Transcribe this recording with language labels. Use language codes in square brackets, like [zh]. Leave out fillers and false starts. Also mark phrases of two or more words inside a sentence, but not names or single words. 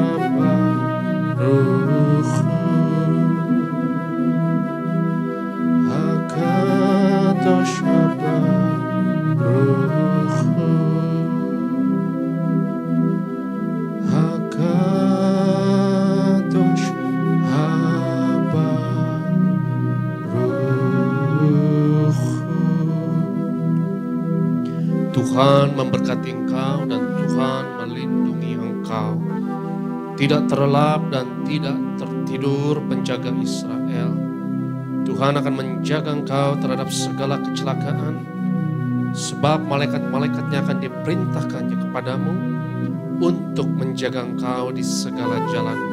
[he] הברוך הוא, הקדוש הברוך הוא, הקדוש הברוך הוא. [id] Tuhan memberkati engkau dan Tuhan melindungi engkau. Tidak terlelap dan tidak tertidur penjaga Israel. Tuhan akan menjaga engkau terhadap segala kecelakaan, sebab malaikat-malaikatnya akan diperintahkannya kepadamu untuk menjaga engkau di segala jalanmu.